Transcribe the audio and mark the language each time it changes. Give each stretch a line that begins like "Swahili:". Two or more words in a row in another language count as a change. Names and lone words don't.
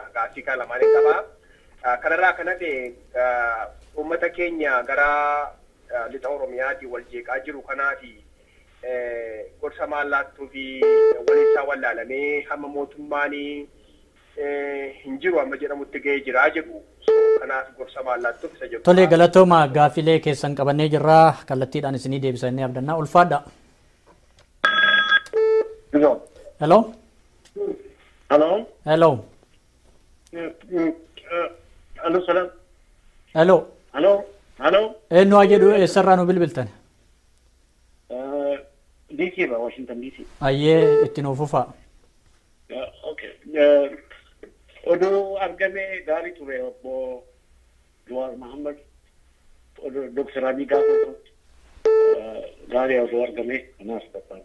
Oromo: Gaaffii kana lamaaniin qabaa. Kanarraa kan hafe uummata keenya gara lixa Oromiyaatiin wal jeeqaa jiru kanaafi gorsa maal laattuu fi waliisaa wallaalamee hamma mootummaanii hin jiru amma jedhamutti ga'ee jiraa jedhu. Kanaaf gorsa maal laattuuf isa jedhu. Tole galatooma gaaffilee keessan qabannee jirra kallattiidhaan isinii deebisanii abdannaa ulfaadha. Hello. Hello. Hello. Hello. Hello, salam. Hello. Hello. Hello. Eenyu jedhu eessarraa nu bilbiltan? DC ba Washington DC. Ayyee itti nuuf ufaa. Okay. Oduu argame gaarii ture obbo Jawar Mohammed Dogoongoraa gaafa gaarii oduu argame kanaaf barbaada.